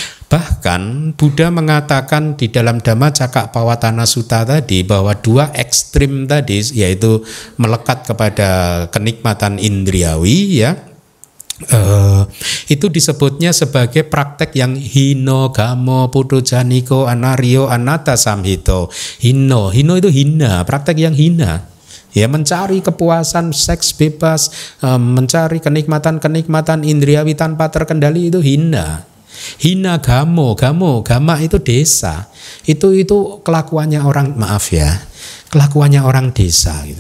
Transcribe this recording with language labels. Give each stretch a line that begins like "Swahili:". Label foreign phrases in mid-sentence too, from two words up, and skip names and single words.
Indonesian: Bahkan Buddha mengatakan di dalam Dhammacakkappavattana Sutta tadi bahwa dua ekstrim tadi, yaitu melekat kepada kenikmatan indriawi ya, itu disebutnya sebagai praktek yang
Pali: hino gamo putujaniko anario anatta samhito.
Indonesian: Hino itu hina, praktek yang hina. Ya, mencari kepuasan seks bebas, mencari kenikmatan indriawi tanpa terkendali itu hina.
Pali: Hina gama
Indonesian: itu desa. Itu kelakuannya orang, maaf ya, kelakuannya orang desa gitu.